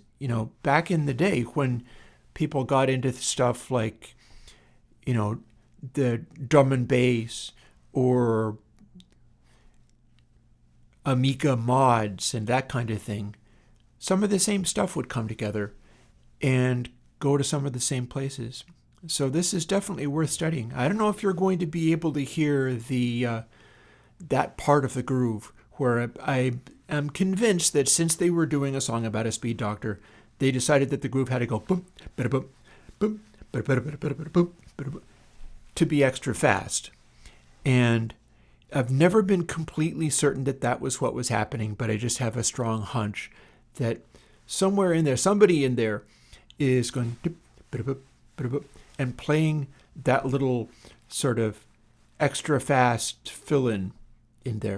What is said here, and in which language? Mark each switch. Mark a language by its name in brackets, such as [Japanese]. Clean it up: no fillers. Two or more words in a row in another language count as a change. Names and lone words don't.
[English] Back in the day when people got into stuff like, the drum and bass or Amiga mods and that kind of thing, some of the same stuff would come together and go to some of the same places. So this is definitely worth studying. I don't know if you're going to be able to hear the that part of the groove where I am convinced that since they were doing a song about a speed doctor, they decided that the groove had to go boom, bada boom, boom, bada bada bada bada bada boom, bada boom, to be extra fast. And I've never been completely certain that that was what was happening, but I just have a strong hunch that somewhere in there, somebody in there is going and playing that little sort of extra fast fill-in in there.